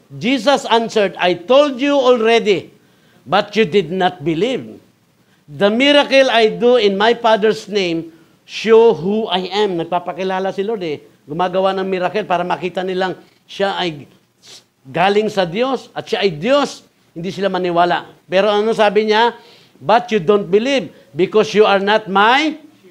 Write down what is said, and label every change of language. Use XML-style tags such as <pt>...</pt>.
<en>Jesus answered, I told you already, but you did not believe. The miracle I do in my Father's name show who I am.</en> <tl>Nagpapakilala si Lord eh. Gumagawa ng miracle para makita nilang siya ay galing sa Diyos at siya ay Diyos. Hindi sila maniwala. Pero ano sabi niya?</tl> <en>But you don't believe because you are not my...</en>